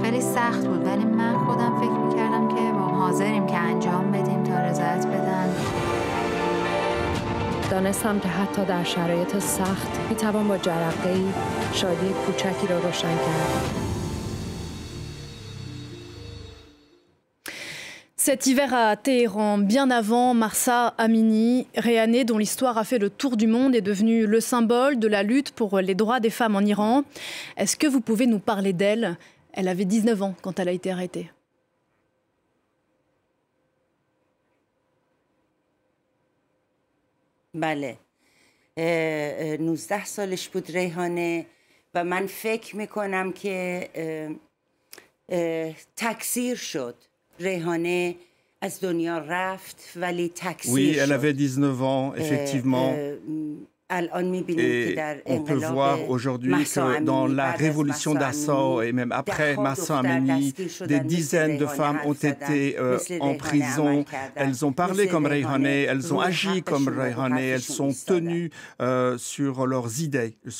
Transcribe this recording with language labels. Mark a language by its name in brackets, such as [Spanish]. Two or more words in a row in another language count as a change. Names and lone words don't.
[Persian] خیلی سخت بود ولی من خودم فکر می‌کردم که ما حاضریم که انجام بدیم تا رضایت بدن. دانستم که حتی در شرایط سخت می‌توان با جرقه‌ای شادی کوچکی را روشن کرد. [French] 7 hiver à Téhéran, bien avant Mahsa Amini, Rehaneh, dont l'histoire a fait le tour du monde, est devenue le symbole de la lutte pour les droits des femmes en Iran. Est-ce que vous pouvez nous parler d'elle? Elle avait 19 ans quand elle a été arrêtée. [Persian] بله 19 سالش بود ریحانه و من فکر میکنم که تکثیر شد. Rehaneh از دنیا رفت ولی تکثیر [French] Oui, elle avait 19 ans, effectivement. Et on peut voir aujourd'hui que dans la révolution d'Assau et même après Mahsa Amini, des dizaines de femmes ont été en prison. Elles ont parlé comme Rehaneh, elles ont agi comme Rehaneh, elles sont tenues sur leurs idées.